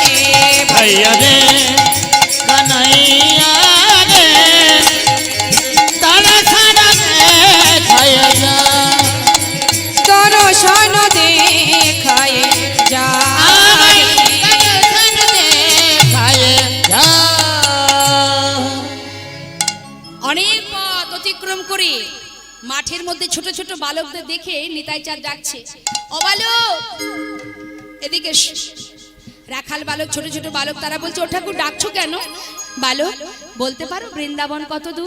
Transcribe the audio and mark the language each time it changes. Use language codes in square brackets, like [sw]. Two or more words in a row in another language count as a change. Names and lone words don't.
[hi] भैया रे कन्हैया रे दर्शन देखाया जा दर्शन देखाए जा दर्शन देखाया जा [bn] অনেক পথ অতিক্রম করে মাঠের মধ্যে ছোট ছোট বালকদের দেখে নিতাই চাঁদ ডাকছে, ও বালক এদিকে এসো। রাখাল বালক ছোট ছোট বালক তারা বলছে, ও ঠাকুর ডাকছো কেন? বালক বলতে পারো বৃন্দাবন কত দূর?